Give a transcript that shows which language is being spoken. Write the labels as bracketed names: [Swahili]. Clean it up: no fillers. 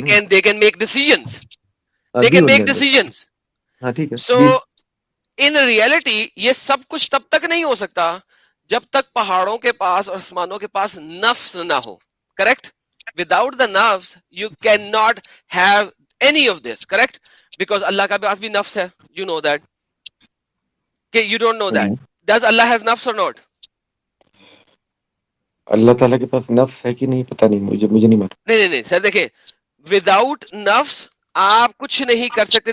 [English] they can make decisions. So in reality [Urdu] یہ سب کچھ تب تک نہیں ہو سکتا جب تک پہاڑوں کے پاس اور آسمانوں کے پاس نفس نہ ہو. [English] Correct. Without the نفس you can not have any of this. Correct. Because [Urdu] اللہ کا پاس بھی نفس ہے, [English] You know that, کہ you don't know that. Does Allah has nafs or not? [Urdu] اللہ تعالیٰ کے پاس نفس ہے کہ نہیں پتہ نہیں, مجھے نہیں معلوم. نہیں سر, دیکھیں, وداؤٹ نفس آپ کچھ نہیں کر سکتے.